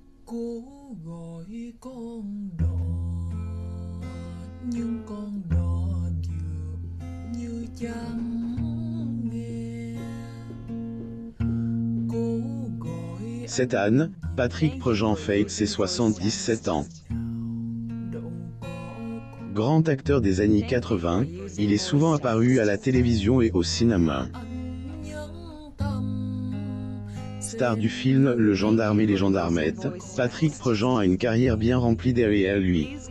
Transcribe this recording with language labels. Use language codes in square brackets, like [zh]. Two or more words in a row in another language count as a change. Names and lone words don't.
[vi] Cố gọi con đò nhưng con đò dường như chẳng nghe. Cố gọi [fr] Cette Anne, Patrick Prejean fête ses 77 ans. Grand acteur des années 80, il est souvent apparu à la télévision et au cinéma. Star du film Le Gendarme et les Gendarmettes, Patrick Prejean a une carrière bien remplie derrière lui.